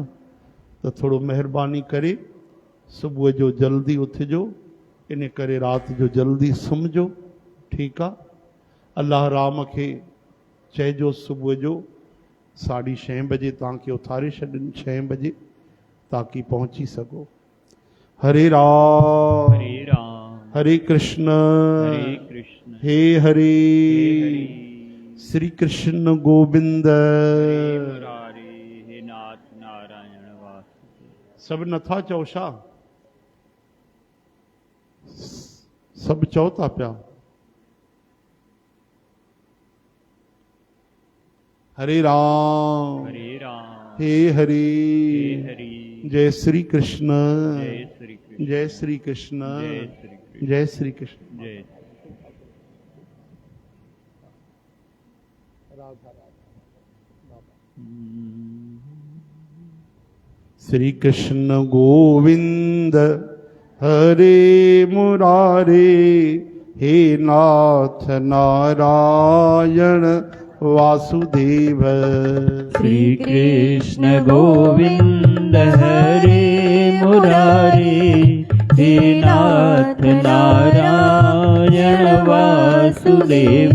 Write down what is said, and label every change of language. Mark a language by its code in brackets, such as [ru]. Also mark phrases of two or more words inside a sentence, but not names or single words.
[sd] त थोरो महिरबानी करे सुबुह जो जल्दी उथिजो। इन करे राति जो जल्दी सुम्हिजो ठीकु आहे। अल्लाह राम खे चइजो सुबुह जो 6:30 बजे तव्हांखे उथारे छॾनि, 6 बजे, ताकि पहुची सघो। हरे राम हरे राम हरे कृष्ण हरे कृष्ण [sa] हे हरे श्री कृष्ण गोविंद। हरे मुरारी हे नाथ नारायण वासुदेव। [sd] सब नथा चओ छा? सब चओ था पिया। [sa] हरे राम हे हरे जय श्री कृष्ण जय श्री कृष्ण जय श्री कृष्ण। जय श्री कृष्ण गोविंद हरे मुरारे हे नाथ नारायण वासुदेव। श्री कृष्ण गोविंद हरे मुरारी हे नाथ नारायण वासुदेव।